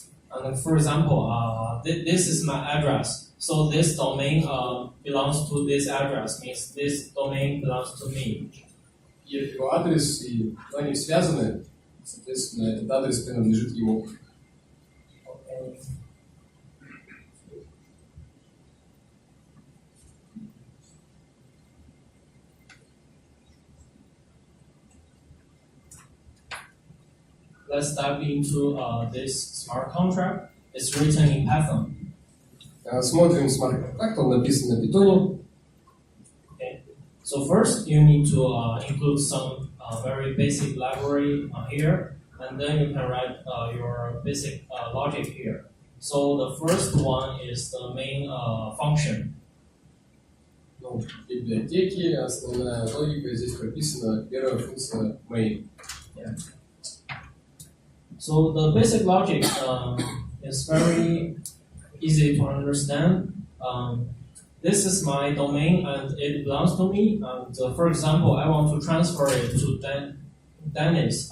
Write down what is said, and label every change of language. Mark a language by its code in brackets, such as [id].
[en] And for example, this is my address. So this domain belongs to this address, means this domain belongs to me. [ru] И его адрес, и они связаны, соответственно, этот адрес принадлежит ему. [en] Okay. Let's dive into this smart contract. It's written in Python. [ru] Смотрим смарт-контракт, он написан на питоне. [en] Okay. So first, you need to include some very basic library here, and then you can write your basic logic here. So the first one is the main function. [ru] Ну, в библиотеке основная логика здесь прописана, первая функция main. [en] Yeah. So the basic logic is very easy to understand. This is my domain and it belongs to me. And for example, I want to transfer it to Dennis.